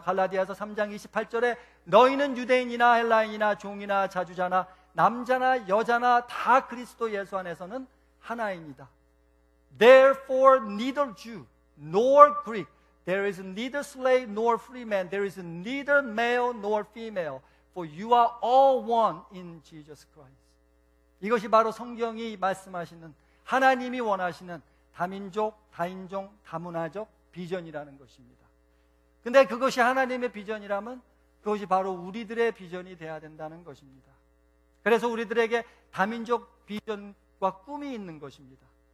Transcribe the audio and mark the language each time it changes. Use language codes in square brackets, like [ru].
[ko] 갈라디아서 3장 28절에 너희는 유대인이나 헬라인이나 종이나 자주자나 남자나 여자나 다 그리스도 예수 안에서는 하나입니다. [en] Therefore neither Jew nor Greek, there is neither slave nor free man, there is neither male nor female, for you are all one in Jesus Christ. [ko] 이것이 바로 성경이 말씀하시는 하나님이 원하시는 다민족, 다인종, 다문화적 비전이라는 것입니다. 근데 그것이 하나님의 비전이라면 그것이 바로 우리들의 비전이 돼야 된다는 것입니다. 그래서 우리들에게 다민족 비전과 꿈이 있는 것입니다.